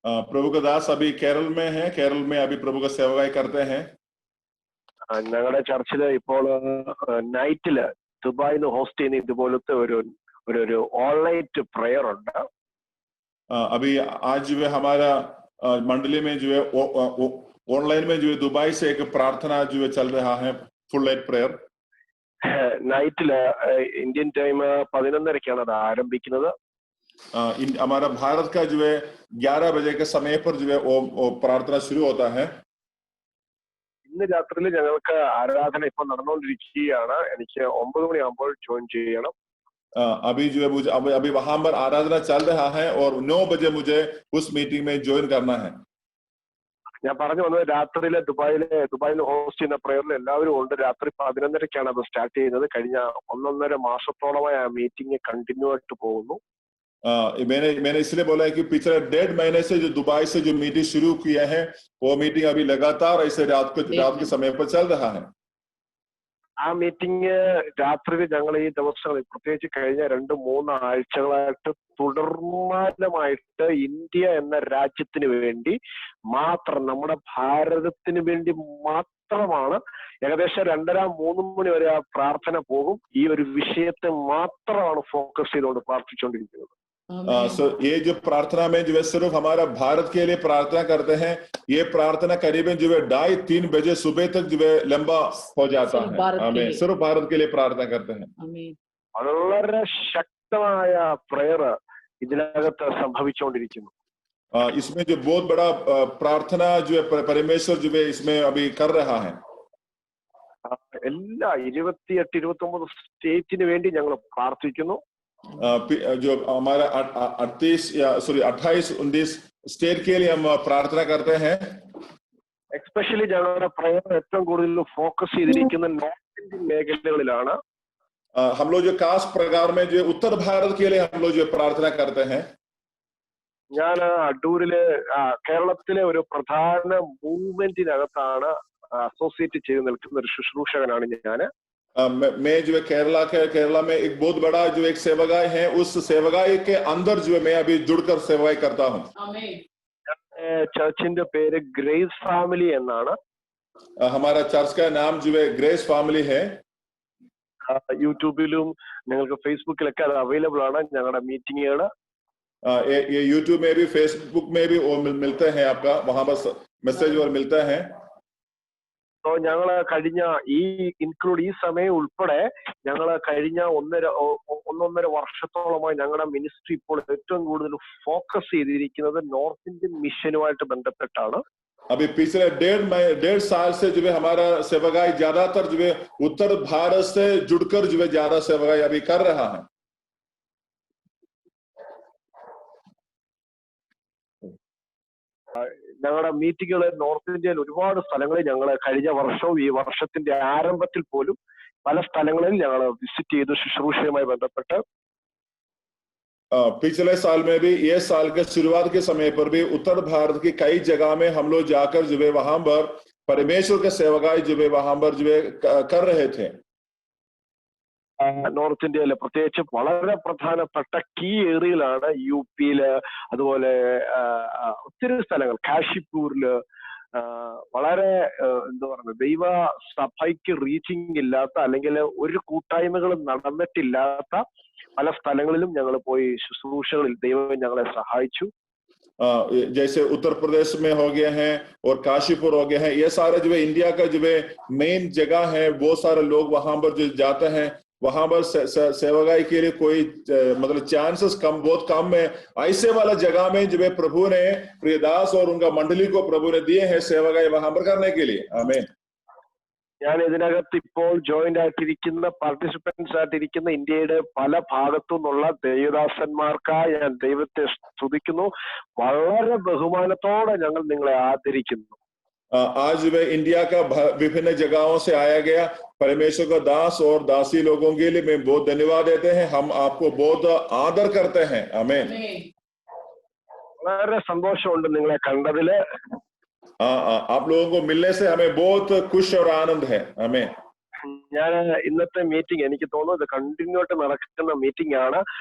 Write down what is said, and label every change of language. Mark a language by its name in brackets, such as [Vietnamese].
[Hindi] प्रभु का दास अभी केरल में है। केरल में अभी प्रभु का सेवाएं करते हैं। [Malayalam] ഞങ്ങളുടെ ചർച്ചില് ഇപ്പോൾ നൈറ്റില് ദുബായിന്ന് ഹോസ്റ്റ് ചെയ്യുന്ന ഇതുപോലത്തെ ഒരു ഓൺലൈൻ प्रेयर ഉണ്ട്. [Hindi] अभी आज जो है हमारा मंडली में जो है ऑनलाइन में जो है दुबई से एक प्रार्थना जो है चल रहा है, full night prayer. [Malayalam] നൈറ്റില് Indian time 11:30 അത് ആരംഭിക്കുന്നത്. [Hindi] हमारा भारत का जो है 11 बजे के समय पर जो है वो प्रार्थना शुरू होता है. [Malayalam] ഇന്ന് രാത്രിയിൽ ഞങ്ങൾക്ക് ആരാധന ഇപ്പൊ നടന്നുകൊണ്ടിരിക്കുകയാണ്. എനിക്ക് 9 മണിയാകുമ്പോൾ ജോയിൻ ചെയ്യണം. [Hindi] अभी जो है मुझे अभी वहां पर आराधना चल रहा है और 9 बजे मुझे उस मीटिंग में ज्वाइन करना है. [Malayalam] ഞാൻ പറഞ്ഞു വന്നത് രാത്രിയിലെ ദുബായിൽ ഹോസ്റ്റ് ചെയ്യുന്ന പ്രേയറിൽ എല്ലാവരും ഉണ്ട്. രാത്രി 11:30 അത് സ്റ്റാർട്ട് ചെയ്യുന്നത്. കഴിഞ്ഞ 1.5 മാസത്തോളമായി ആ മീറ്റിംഗ് കണ്ടിന്യൂ ആയിട്ട് പോകുന്നു. [Hindi] मैंने इसलिए बोला है कि पिछले 1.5 महीने से जो दुबई से जो मीटिंग शुरू किया है, वो मीटिंग अभी लगातार ऐसे रात के समय पर चल रहा है. [Malayalam] ആ മീറ്റിംഗ് രാത്രി ഞങ്ങൾ ഈ ദിവസങ്ങളിൽ പ്രത്യേകിച്ച് കഴിഞ്ഞ 2-3 ആഴ്ചകളായിട്ട് തുടർമാനമായിട്ട് ഇന്ത്യ എന്ന രാജ്യത്തിന് വേണ്ടി മാത്രം, നമ്മുടെ ഭാരതത്തിന് വേണ്ടി മാത്രമാണ് ഏകദേശം 2:30-3 മണി വരെ ആ പ്രാർത്ഥന പോകും. ഈ ഒരു വിഷയത്തെ മാത്രമാണ് ഫോക്കസ് ചെയ്തുകൊണ്ട് പ്രാർത്ഥിച്ചുകൊണ്ടിരിക്കുന്നത്. [Hindi] सो ये जो प्रार्थना में जो है सिर्फ हमारा भारत के लिए प्रार्थना करते हैं, ये प्रार्थना करीबन जो है 2:30-3 बजे सुबह तक जो है लंबा हो जाता है। आमीन। सिर्फ भारत के लिए प्रार्थना करते हैं। आमीन। [Malayalam] വളരെ ശക്തമായ പ്രയർ ഇതിനകത്ത് സംഭവിച്ചുകൊണ്ടിരിക്കുന്നു। [Hindi] इसमें जो बहुत बड़ा प्रार्थना जो है परमेश्वर जो है इसमें अभी कर रहा है। [Malayalam] എല്ലാ 28-29 സ്റ്റേറ്റിന് വേണ്ടി ഞങ്ങൾ പ്രാർത്ഥിക്കുന്നു। [Hindi] जो हमारा 28-29 स्टेट के लिए हम प्रार्थना करते हैं। [Malayalam] എസ്പെഷ്യലി ഞങ്ങളുടെ പ്രയർ ഏറ്റവും കൂടുതൽ ഫോക്കസ് ചെയ്തിരിക്കുന്ന നോർത്ത് ഇന്ത്യൻ മേഖലകളിലാണ്। [Hindi] हम लोग जो खास प्रकार में जो उत्तर भारत के लिए हम लोग जो प्रार्थना करते हैं। [Malayalam] ഞാൻ അടൂരിലെ കേരളത്തിലെ ഒരു പ്രധാന മൂവ്മെന്റിനകത്താണ് അസോസിയേറ്റ് ചെയ്ത് നിൽക്കുന്ന ഒരു ശുശ്രൂഷകനാണ് ഞാൻ। [Hindi] मैं जो है केरला में एक बहुत बड़ा जो एक सेवगाई है, उस सेवगाई के अंदर जो है मैं अभी जुड़कर सेवगाई करता हूँ। [Malayalam] ചർച്ചിന്റെ പേര് ഗ്രേസ് ഫാമിലി എന്നാണ്। [Hindi] हमारा चर्च का नाम जो है ग्रेस फैमिली है। [Malayalam] യൂട്യൂബിലും നിങ്ങൾക്ക് ഫേസ്ബുക്കിലൊക്കെ അത് അവൈലബിൾ ആണ് ഞങ്ങളുടെ മീറ്റിങ്ങുകൾ। [Hindi] ये यूट्यूब में भी फेसबुक में भी वो मिलते हैं, आपका वहां पर मैसेज और मिलता है। [Malayalam] तो ഞങ്ങള് കഴിഞ്ഞ ഈ സമയം ഉൾപ്പെടെ ഞങ്ങള് കഴിഞ്ഞ ഒന്നൊന്നര വർഷത്തോളമായി ഞങ്ങളുടെ മിനിസ്ട്രി ഇപ്പോൾ ഏറ്റവും കൂടുതൽ ഫോക്കസ് ചെയ്തിരിക്കുന്നത് നോർത്ത് ഇന്ത്യൻ മിഷനുമായിട്ട് ബന്ധപ്പെട്ടാണ്। [Hindi] अभी पिछले 1.5 साल से जो है हमारा सेवगाई ज्यादातर जो है उत्तर भारत से जुड़कर जो है ज्यादा सेवगाई अभी कर रहा है। [Malayalam] ഞങ്ങളുടെ മീറ്റിങ്ങുകൾ നോർത്ത് ഇന്ത്യയിൽ ഒരുപാട് സ്ഥലങ്ങളിൽ ഞങ്ങൾ കഴിഞ്ഞ വർഷവും ഈ വർഷത്തിന്റെ ആരംഭത്തിൽ പോലും പല സ്ഥലങ്ങളിൽ ഞങ്ങൾ വിസിറ്റ് ചെയ്തു ശുശ്രൂഷയുമായി ബന്ധപ്പെട്ട്। [Hindi] पिछले साल में भी ये साल के शुरुआत के समय पर भी उत्तर भारत की कई जगह में हम लोग जाकर जो है वहां पर परमेश्वर के सेवकाई जो है वहां पर जो है कर रहे थे। [Malayalam] നോർത്ത് ഇന്ത്യയിലെ പ്രത്യേകിച്ച് വളരെ പ്രധാനപ്പെട്ട കീ ഏരിയയിലാണ് യുപിയില്, അതുപോലെ ഒത്തിരി സ്ഥലങ്ങൾ കാശിപ്പൂരില് വളരെ എന്താ പറയുക ദൈവ സഭയ്ക്ക് റീച്ചിങ് ഇല്ലാത്ത അല്ലെങ്കിൽ ഒരു കൂട്ടായ്മകളും നടന്നിട്ടില്ലാത്ത പല സ്ഥലങ്ങളിലും ഞങ്ങൾ പോയി ശുശ്രൂഷകളിൽ ദൈവം ഞങ്ങളെ സഹായിച്ചു। [Hindi] जैसे उत्तर प्रदेश में हो गए हैं और काशीपुर हो गए हैं, ये सारे जो है इंडिया का जो है मेन जगह है, वो सारे लोग वहां पर जो जाते हैं, वहां पर सेवकाई के लिए कोई मतलब चांसेस बहुत कम है। ऐसे वाला जगह में जो है प्रभु ने प्रियदास और उनका मंडली को प्रभु ने दिए हैं सेवकाई वहां पर करने के लिए। आमीन। [Malayalam] ഞാൻ ഇതിനകത്ത് ഇപ്പോൾ ജോയിന്റ് ആയിട്ടിരിക്കുന്ന പാർട്ടിസിപ്പൻസ് ആയിട്ടിരിക്കുന്ന ഇന്ത്യയുടെ പല ഭാഗത്തു നിന്നുള്ള ദേവദാസന്മാർക്കായി ഞാൻ ദൈവത്തെ സ്തുതിക്കുന്നു। വളരെ ബഹുമാനത്തോടെ ഞങ്ങൾ നിങ്ങളെ ആദരിക്കുന്നു। [Hindi] आज वे इंडिया का विभिन्न जगहों से आया गया परमेश्वर का दास और दासी लोगों के लिए मैं बहुत धन्यवाद देते हैं। हम आपको बहुत आदर करते हैं। आमीन। [Malayalam] വളരെ സന്തോഷമുണ്ട് നിങ്ങളെ കണ്ടതില്। [Hindi] आप लोगों को मिलने से हमें बहुत खुश और आनंद है। हमें [Malayalam] ഞാൻ ഇന്നത്തെ മീറ്റിംഗ് എനിക്ക് തോന്നുന്നു ഇത് കണ്ടിന്യൂ ആയിട്ട് നടക്കുന്ന മീറ്റിംഗ് ആണ്।